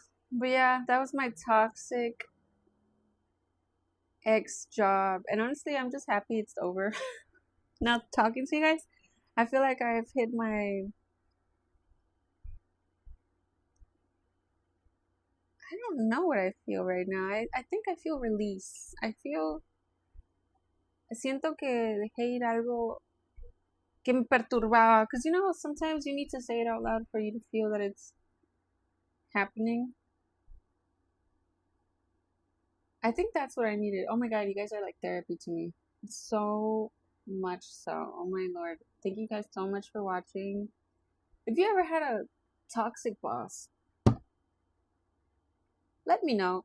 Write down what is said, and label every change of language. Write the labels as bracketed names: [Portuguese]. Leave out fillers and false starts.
[English] But yeah, that was my toxic ex job. And honestly, I'm just happy it's over. Now talking to you guys, I feel like I've hit my... I don't know what I feel right now. I think I feel release. [Spanish] Siento que dejé ir algo que me perturbaba. [English] Because, you know, sometimes you need to say it out loud for you to feel that it's happening. I think that's what I needed. Oh my god, you guys are like therapy to me. So much so. Oh my lord. Thank you guys so much for watching. If you ever had a toxic boss, let me know.